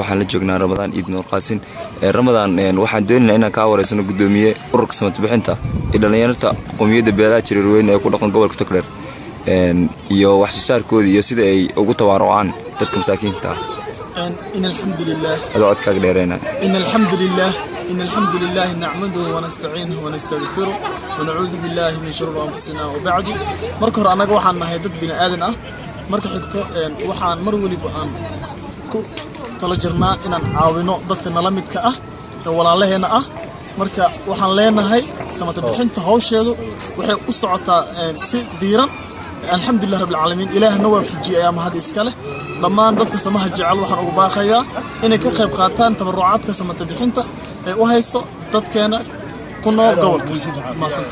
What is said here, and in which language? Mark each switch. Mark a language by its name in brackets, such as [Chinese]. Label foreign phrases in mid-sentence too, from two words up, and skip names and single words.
[Somali] waxaan la joognaa Ramadaan Eid Nuur Qaasin Ramadaan waxaan doonaynaa inaan ka wareysano gudoomiye ururka samad bixinta ee dhalinyarada qowmiyadda beelaha Jiriirweyn ee ku dhaqan gobolka Togdheer iyo wax soo saarkooda iyo sida ay ugu tabarucaan dadka masaakiinta [Arabic] إن الحمد لله [Somali] adoo dheerayna [Arabic] إن الحمد لله نعمده ونستعينه ونستغفره ونعوذ بالله من شرور أنفسنا وبعد [Somali] marka hore anaga waxaan nahay dad bini aadan ah marka xigto waxaan mar waliba aan ku tala jirnaa inaan caawino dadka nala midka ah ee walaalaheena ah marka waxaan leenahay samata bixinta hawsheedu waxay u socotaa si diiran [Arabic] الحمد لله رب العالمين [Somali] ilaahna waa fujiyay ama had iskale dhammaan dadka samaha jecel waxaan ugu baaqayaa inay ka qayb qaataan tabarucaadka samata bixinta ee u hayso dadkeena ku nool gobolka maasanta